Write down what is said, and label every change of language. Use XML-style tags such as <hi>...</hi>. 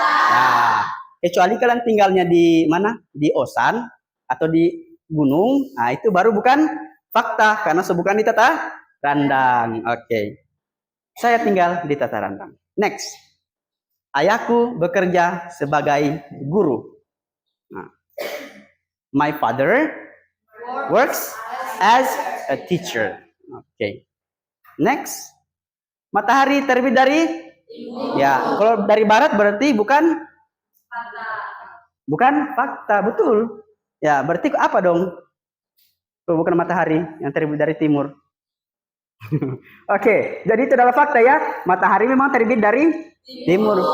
<id>Nah, kecuali kalian tinggalnya di mana? Di Osan atau di gunung. Nah, itu baru bukan fakta karena bukan di Tatarandang. Oke. Saya tinggal di Tatarandang. Next. Ayahku bekerja sebagai guru.</id> <en>Nah, my father works as a teacher.</en> <id>Oke. Next. Matahari terbit dari? Ya, kalau dari barat berarti bukan fakta, betul. Ya, berarti apa dong? Kalau bukan matahari yang terbit dari timur. Oke, jadi itu adalah fakta ya. Matahari memang terbit dari timur.</id>